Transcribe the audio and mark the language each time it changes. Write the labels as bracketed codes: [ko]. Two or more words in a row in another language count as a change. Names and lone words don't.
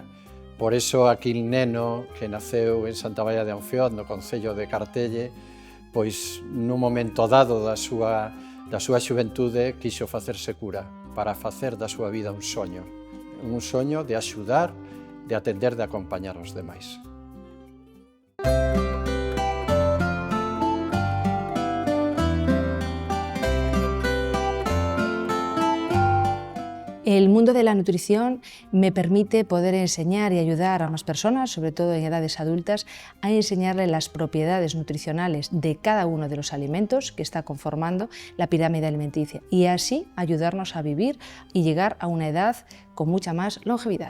[gl] Por iso aquel neno que naceu en Santa Baia de Anfión, no concello de Cartelle, pois nun momento dado da súa xuventude quixo facerse cura para facer da súa vida un soño de axudar, de atender, de acompañar aos demais. [es] El mundo de la nutrición me permite poder enseñar y ayudar a más personas, sobre todo en edades adultas, a enseñarle las propiedades nutricionales de cada uno de los alimentos que está conformando la pirámide alimenticia y así ayudarnos a vivir y llegar a una edad con mucha más longevidad.